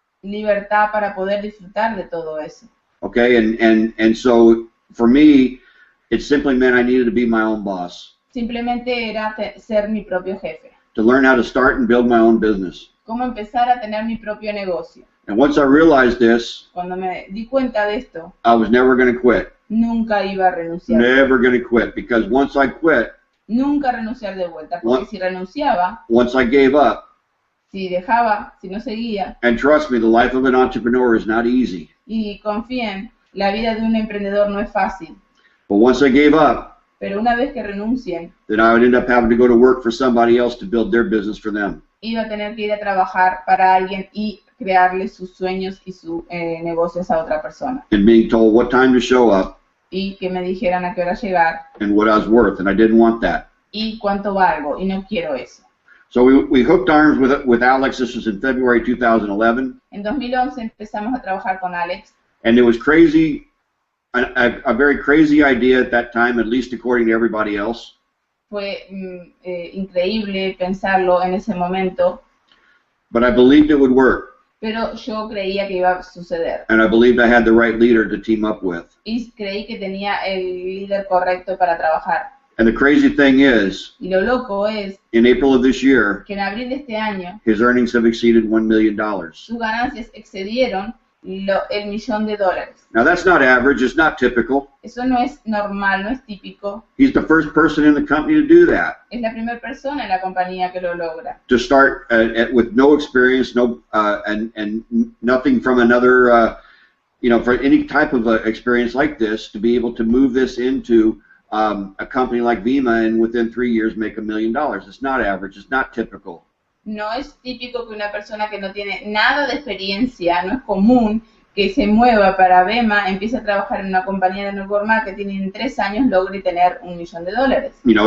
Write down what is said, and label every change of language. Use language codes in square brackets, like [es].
[es] libertad para poder disfrutar de todo eso. [en] Okay, and so for me, it simply meant I needed to be my own boss, [es] Simplemente era ser mi propio jefe. [en] to learn how to start and build my own business. [es] Cómo empezar a tener mi propio negocio. [en] And once I realized this, [es] Cuando me di cuenta de esto, [en] I was never going to quit. [es] nunca iba a renunciar. [en] Never going to quit, because once I quit, [es] Nunca renunciar de vuelta, porque [en] What? [es] si renunciaba, [en] once I gave up, [es] si dejaba, si no seguía, [en] and trust me, the life of an entrepreneur is not easy. [es] y confíen, la vida de un emprendedor no es fácil, [en] But once I gave up, [es] pero una vez que renuncien, [en] then I would end up having to go to work for somebody else to build their business for them. [es] iba a tener que ir a trabajar para alguien y crearle sus sueños y sus negocios a otra persona. [en] And being told what time to show up [es] Y que me dijeran a qué hora llegar [en] and what I was worth, and I didn't want that. [es] y cuánto valgo, y no quiero eso. [en] So we hooked arms with Alex. This was in February 2011, [es] En 2011 empezamos a trabajar con Alex, [en] and it was crazy, a very crazy idea at that time, at least according to everybody else. [es] fue increíble pensarlo en ese momento, [en] but I believed it would work, [es] pero yo creía que iba a suceder. [en] and I believed I had the right leader to team up with. [es] Y creí que tenía el líder correcto para trabajar. [en] And the crazy thing is, [es] Y lo loco es [en] in April of this year, [es] que en abril de este año [en] his earnings have exceeded $1 million. [es] sus ganancias excedieron el $1.000.000. [en] Now that's not average, it's not typical. [es] Eso no es normal, no es típico. [en] He's the first person in the company to do that. [es] Es la primera persona en la compañía que lo logra. [en] To start with no experience, and nothing from another, for any type of experience like this, to be able to move this into a company like Vemma and within 3 years make $1 million. It's not average, it's not typical. [es] No es típico que una persona que no tiene nada de experiencia, no es común que se mueva para Vemma, empiece a trabajar en una compañía de network marketing y en 3 años logre tener $1 millón.